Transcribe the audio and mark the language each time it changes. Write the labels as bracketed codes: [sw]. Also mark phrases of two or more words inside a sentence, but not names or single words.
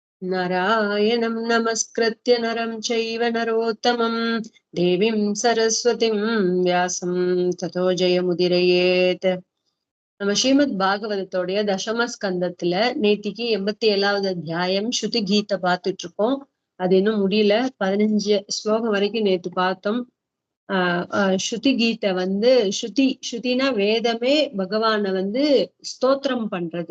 [sa] नारायणं नमस्कृत्य नरं चैव नरोत्तमं देवीं सरस्वतीं व्यासं ततो जयमुदीरयेत्. [ta] நம்ம ஸ்ரீமத் பாகவதத்தோடைய தசம ஸ்கந்தத்துல நேத்திக்கு 87வது அத்தியாயம் ஸ்ருதி கீதை பார்த்துட்டு இருக்கோம். அது இன்னும் முடியல. 15 ஸ்லோகம் வரைக்கும் நேத்து பார்த்தோம். ஸ்ருதி கீதை ஸ்ருதினா வேதமே பகவான ஸ்தோத்திரம் பண்றது.